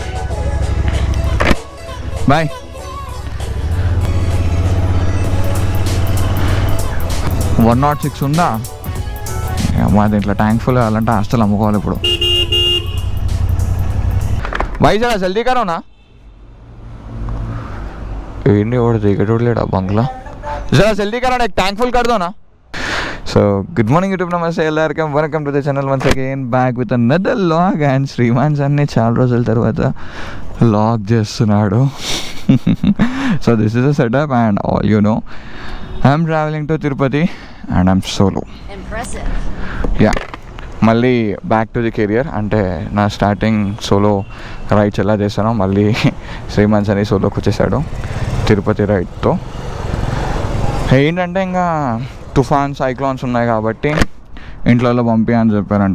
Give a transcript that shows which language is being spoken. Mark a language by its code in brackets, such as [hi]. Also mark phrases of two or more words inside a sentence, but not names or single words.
[te] Bye. [en] one not six [te] ఉందా మా దీంట్లో [en] tank full [te] అవ్వాలంటే హాస్టల్ అమ్ముకోవాలి ఇప్పుడు. [hi] भाई जरा जल्दी करो ना. [te] ఏంటి వాడు దిగటోడు లేడా బంగ్లా. [hi] जरा जल्दी करो ना, एक [en] tank full [hi] कर दो ना. [en] So good morning YouTube, [ta] நமஸ்தே எல்லார்க்கும், [en] welcome to the channel once again, back with another log. [te] And Sriman సన్నీ చాలా రోజుల తర్వాత లాగ్ చేస్తున్నాడు. [en] So this is a setup, and all you know, I'm traveling to Tirupati and I'm solo. Impressive. Yeah, [te] మళ్ళీ [en] back to the career. [te] అంటే నా [en] starting solo rides [te] ఎలా చేస్తానో మళ్ళీ శ్రీమాన్స్ అని సోలోకి వచ్చేసాడు తిరుపతి రైడ్తో. ఏంటంటే ఇంకా తుఫాన్ సైక్లోన్స్ ఉన్నాయి కాబట్టి ఇంట్లో పంపి అని చెప్పారంట.